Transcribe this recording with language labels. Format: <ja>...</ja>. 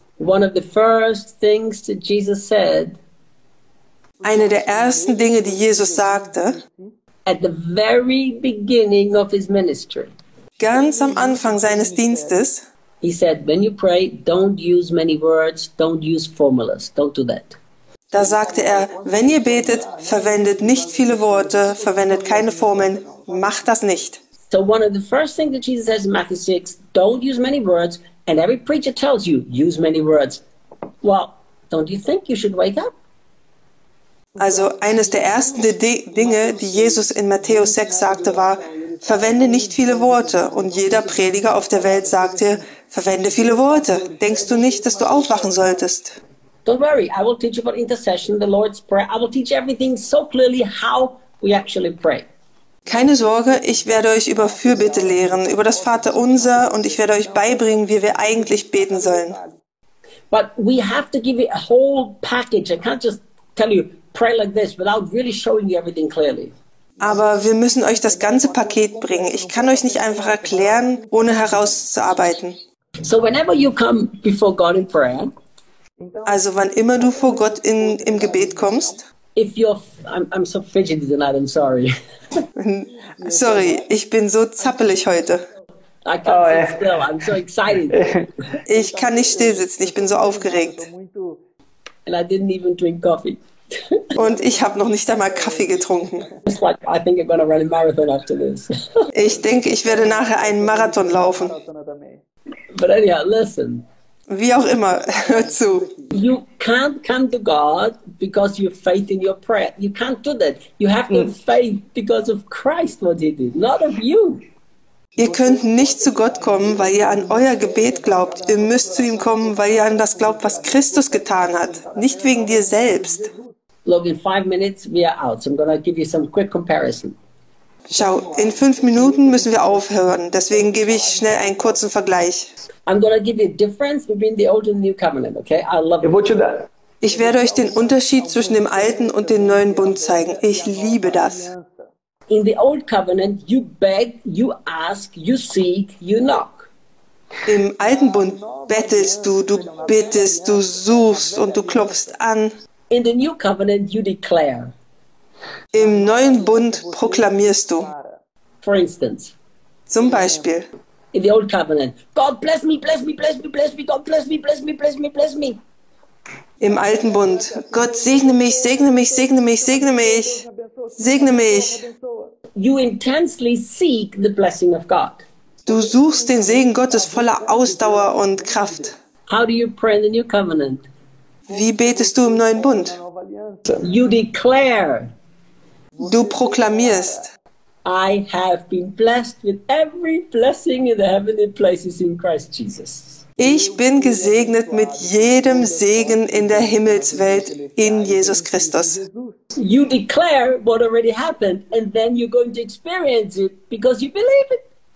<en>One of the first things that Jesus said.</en> <de>Eine der ersten Dinge, die Jesus sagte.</de> <en>At the very beginning of his ministry.</en> <de>Ganz am Anfang seines Dienstes.</de> <en>He said, when you pray, don't use many words, don't use formulas, don't do that.</en> <de>Da sagte er, wenn ihr betet, verwendet nicht viele Worte, verwendet keine Formeln, macht das nicht.</de> <en>So one of the first things that Jesus says in Matthew 6, don't use many words, and every preacher tells you, use many words. Well, don't you think you should wake up?</en> <de>Also eines der ersten Dinge, die Jesus in Matthäus 6 sagte, war, verwende nicht viele Worte. Und jeder Prediger auf der Welt sagte, verwende viele Worte. Denkst du nicht, dass du aufwachen solltest?</de> <en>Don't worry, I will teach about intercession, the Lord's Prayer. I will teach everything so clearly how we actually pray.</en> <de>Keine Sorge, ich werde euch über Fürbitte lehren, über das Vaterunser, und ich werde euch beibringen, wie wir eigentlich beten sollen.</de> <en>But we have to give you a whole package. I can't just tell you, pray like this without really showing you everything clearly.</en> <de>Aber wir müssen euch das ganze Paket bringen. Ich kann euch nicht einfach erklären, ohne herauszuarbeiten.</de> <en>So whenever you come before God in prayer,</en> <de>also wann immer du vor Gott im Gebet kommst.</de> <en>If you're, I'm so fidgety tonight, I'm sorry.</en> <de>Sorry, ich bin so zappelig heute.</de> <en>I can't sit still, I'm so excited.</en> <de>Ich kann nicht still sitzen, ich bin so aufgeregt.</de> <en>And I didn't even drink coffee.</en> <de>Und ich habe noch nicht einmal Kaffee getrunken.</de> <en>It's like, I think I'm gonna run a marathon after this.</en> <de>Ich denke, ich werde nachher einen Marathon laufen.</de> <en>But anyhow, listen.</en> <de>Wie auch immer, hör zu.</de> <en>You can't come to God because you have faith in your prayer. You can't do that. You have to have faith because of Christ, what he did, not of you.</en> <de>Ihr könnt nicht zu Gott kommen, weil ihr an euer Gebet glaubt. Ihr müsst zu ihm kommen, weil ihr an das glaubt, was Christus getan hat. Nicht wegen dir selbst.</de> <en>Look, in 5 minutes we are out. So I'm going to give you some quick comparison.</en> <de>Schau, in 5 Minuten müssen wir aufhören. Deswegen gebe ich schnell einen kurzen Vergleich.</de> <en>I'm going to give you a difference between the old and the new covenant, okay? I love it.</en> <de>Ich werde euch den Unterschied zwischen dem alten und dem neuen Bund zeigen. Ich liebe das.</de> <en>In the old covenant, you beg, you ask, you seek, you knock.</en> <de>Im alten Bund bettelst du, du bittest, du suchst und du klopfst an.</de> <en>In the new covenant you declare.</en> <de>Im neuen Bund proklamierst du.</de> <en>For instance.</en> <de>Zum Beispiel.</de> <en>In the old covenant. God bless me, bless me, bless me, bless me, God bless me, bless me, bless me, bless me.</en> <de>Im alten Bund. Gott segne mich, segne mich, segne mich, segne mich. Segne mich.</de> <en>You intensely seek the blessing of God.</en> <de>Du suchst den Segen Gottes voller Ausdauer und Kraft.</de> <en>How do you pray in the new covenant?</en> <de>Wie betest du im neuen Bund?</de> <en>You declare.</en> <de>Du proklamierst.</de> <en>I have been blessed with every blessing in the heavenly places in Christ Jesus.</en> <de>Ich bin gesegnet mit jedem Segen in der Himmelswelt in Jesus Christus.</de> <en>You declare what already happened and then you're going to experience it because you believe it.</en>